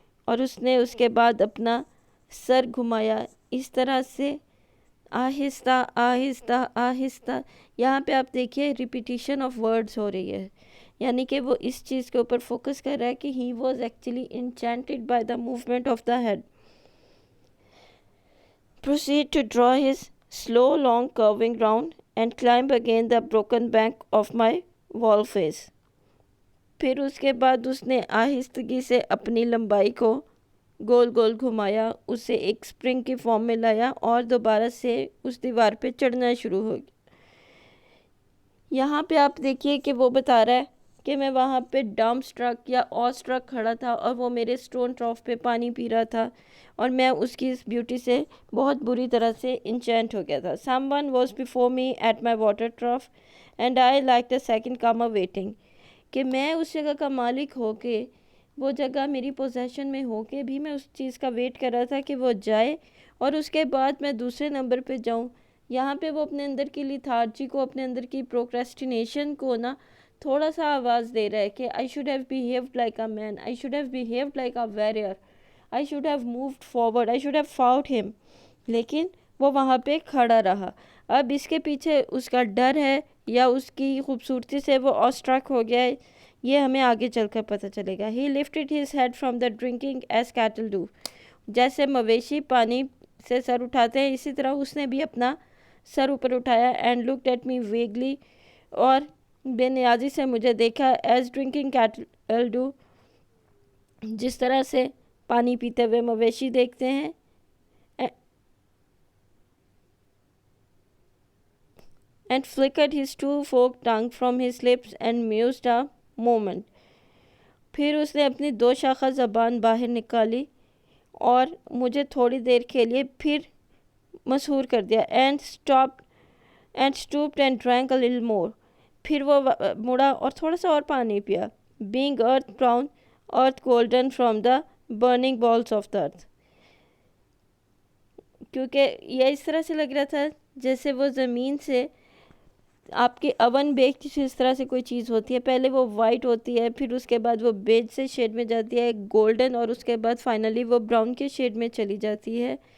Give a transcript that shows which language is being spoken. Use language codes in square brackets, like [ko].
[ur] اور اس نے اس کے بعد اپنا سر گھمایا اس طرح سے آہستہ آہستہ آہستہ. یہاں پہ آپ دیکھیے ریپیٹیشن آف ورڈز ہو رہی ہے، یعنی کہ وہ اس چیز کے اوپر فوکس کر رہا ہے کہ [en] he was actually enchanted by the movement of the head. Proceed to draw his slow long curving round and climb again the broken bank of my wall face. [ur] پھر اس کے بعد اس نے آہستگی سے اپنی لمبائی کو گول گول گھمایا، اسے ایک سپرنگ کی فارم میں لایا اور دوبارہ سے اس دیوار پہ چڑھنا شروع ہو گیا. یہاں پہ آپ دیکھیے کہ وہ بتا رہا ہے کہ میں وہاں پہ ڈم سٹرک یا آ سٹرک کھڑا تھا اور وہ میرے سٹون ٹراف پہ پانی پی رہا تھا اور میں اس کی اس بیوٹی سے بہت بری طرح سے انچینٹ ہو گیا تھا. [en] Someone was before me at my water trough and I like the second comer waiting. [ur] کہ میں اس جگہ کا مالک ہو کے، وہ جگہ میری پوزیشن میں ہو کے بھی میں اس چیز کا ویٹ کر رہا تھا کہ وہ جائے اور اس کے بعد میں دوسرے نمبر پہ جاؤں. یہاں پہ وہ اپنے اندر کی لیتھارجی کو، اپنے اندر کی پروکریسٹینیشن کو نا تھوڑا سا آواز دے رہا ہے کہ [en] I should have behaved like a man, I should have behaved like a warrior, I should have moved forward, I should have fought him. [ur] لیکن وہ وہاں پہ کھڑا رہا. اب اس کے پیچھے اس کا ڈر ہے یا اس کی خوبصورتی سے وہ آسٹرک ہو گیا ہے، یہ ہمیں آگے چل کر پتہ چلے گا. [en] He lifted his head from the drinking as cattle do. [ur] جیسے مویشی پانی سے سر اٹھاتے ہیں اسی طرح اس نے بھی اپنا سر اوپر اٹھایا. [en] And looked at me vaguely. [ur] اور بے نیازی سے مجھے دیکھا. [en] As drinking cattle do. [ur] جس طرح سے پانی پیتے ہوئے مویشی دیکھتے ہیں. [en] And flickered his two-forked tongue from his lips and mused a moment. [ur] پھر اس نے اپنی دو شاخہ زبان باہر نکالی اور مجھے تھوڑی دیر کے لیے پھر مسحور کر دیا. [en] And stooped and drank a little more. [ur] پھر وہ مڑا اور تھوڑا سا اور پانی پیا. [en] Being earth brown, earth golden from the burning balls of the earth. [ur] کیونکہ یہ اس طرح سے لگ رہا تھا جیسے وہ زمین سے آپ کے اوون بیک جس طرح سے کوئی چیز ہوتی ہے، پہلے وہ وائٹ ہوتی ہے، پھر اس کے بعد وہ بیج سے شیڈ میں جاتی ہے گولڈن، اور اس کے بعد فائنلی وہ براؤن کے شیڈ میں چلی جاتی ہے.